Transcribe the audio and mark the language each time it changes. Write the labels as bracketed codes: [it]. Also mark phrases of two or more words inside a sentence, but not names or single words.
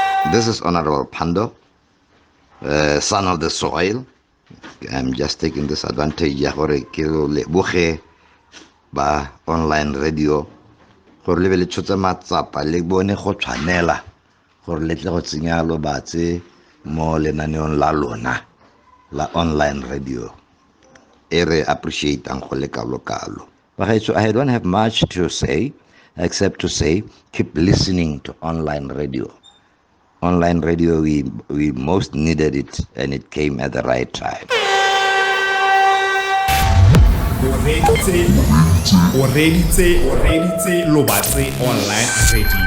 [en] This is Honorable Pando, son of the soil. I'm just taking this advantage [tn] ya gore ke leboge ba [en] online radio [tn] gore le be le tshotse matsapa le bone go tshwanela gore le tle go tsenya lo batse mo lenaneong la lona la [en] online radio. I appreciate and [tn] go le kalo. [en] So I don't have much to say except to say keep listening to online radio. Online radio, we most needed it, and it came at the right time. Already Lobatse online radio.